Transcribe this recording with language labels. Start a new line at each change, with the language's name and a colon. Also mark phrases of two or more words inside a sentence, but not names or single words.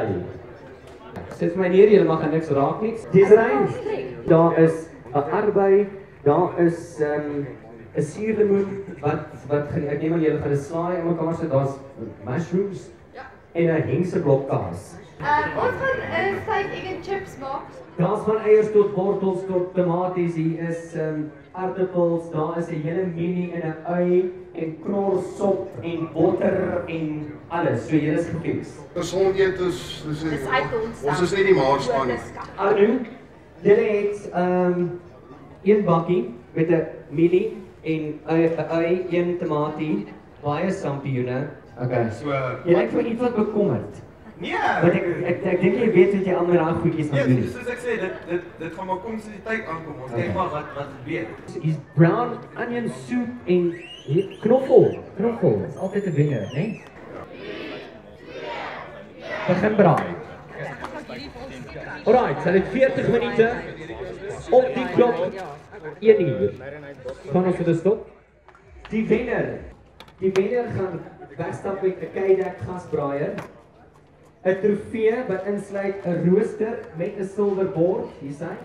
Afrikaans: Sit vir my neer, julle mag niks raak nie. Desiree, daar is 'n arbei, daar is 'n suurlemoen wat ek neem aan julle gaan 'n slaai in mekaar sit. Daar's mushrooms en 'n hengse blokkaas. Ons gaan
English: steak egg and chips
Afrikaans: maak. Daar's van eiers tot wortels tot tomaties, hier is aardappels, daar is 'n hele mini en 'n ui en knorsop en botter en alles. So julle is gefiks. Gesond eet is uit ons is nie die maarspan nie. Arno, julle het 1 bakkie met 'n mielie en 'n ui, 1 tamatie, baie sampioene. Okay. So Jy lyk vir iets wat bekommerd. nee. Want ek dink jy weet wat jy al met daai goedjies gaan doen. Soos ek sê, dit gaan maar kom soos die tyd aankom. Ons kyk maar wat gebeur. Hier's
English: brown onion soup
Afrikaans: en knoffel. Knoffel is altyd 'n wenner, né? Nee? Begin braai. Alright, so dit 40 minute op die klok 1 uur. Gaan ons dit stop? Die wenner gaan wegstap met 'n K-dek gasbraaier, 'n trofee wat insluit 'n rooster met 'n silverbord, hier sien.